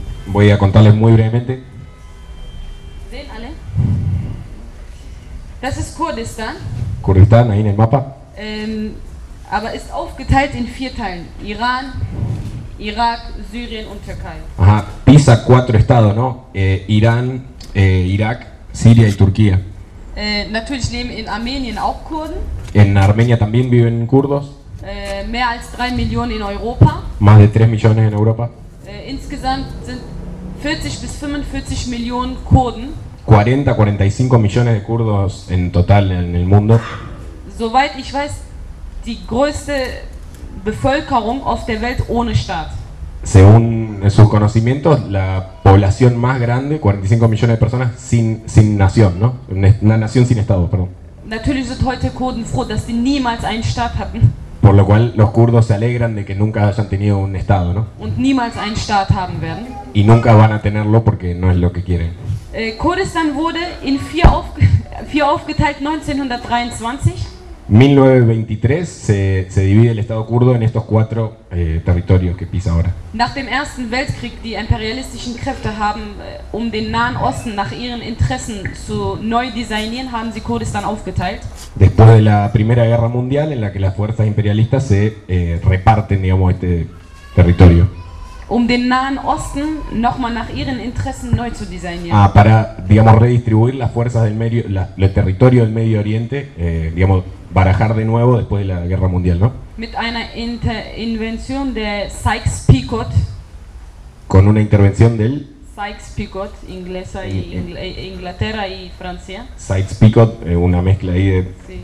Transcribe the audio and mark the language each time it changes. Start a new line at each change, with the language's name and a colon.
Spanish: Voy a contarles muy brevemente. ¿Ven,
German: alle? Das ist Kurdistan.
Spanish: Kurdistán, ahí en el mapa.
German: Aber ist aufgeteilt in 4 Teilen: Irán, Irak, Syrien und Türkei.
Spanish: Ajá, pisa 4 estados, ¿no? Irán. Irak, Siria y Turquía.
German: Natürlich leben in Armenien auch Kurden.
Spanish: En Armenia también viven kurdos.
German: Mehr als 3 Millionen in Europa.
Spanish: Más de 3 millones en Europa.
German: Insgesamt sind 40 bis 45 Millionen Kurden.
Spanish: 40, 45 millones de kurdos en total en el mundo.
German: Soweit ich weiß, die größte Bevölkerung auf der Welt ohne Staat.
Spanish: Según sus conocimientos, la población más grande, 45 millones de personas sin nación, ¿no? Una nación sin estado, perdón.
German: Natürlich sind heute Kurden froh, dass sie niemals einen Staat hatten.
Spanish: Por lo cual los kurdos se alegran de que nunca hayan tenido un estado, ¿no?
German: Und niemals einen Staat haben werden.
Spanish: Y nunca van a tenerlo porque no es lo que quieren.
German: Kurdistan wurde in vier aufgeteilt 1923.
Spanish: 1923 se divide el Estado kurdo en estos 4 territorios que pisa ahora.
German: Nach dem Ersten Weltkrieg, die imperialistischen Kräfte haben, um den Nahen Osten nach ihren Interessen zu neu designieren, haben sie Kurdistan aufgeteilt.
Spanish: Después de la Primera Guerra Mundial, en la que las fuerzas imperialistas se reparten, digamos, este territorio.
German: Um den Nahen Osten nochmal nach ihren Interessen neu zu designieren.
Spanish: Ah, para, digamos, redistribuir las fuerzas del medio, el territorio del Medio Oriente, digamos, barajar de nuevo después de la Guerra Mundial, ¿no?
German: Mit einer Intervention der Sykes-Picot.
Spanish: Con una intervención del Sykes-Picot, inglesa y Inglaterra y Francia. Sykes-Picot, una mezcla ahí de sí.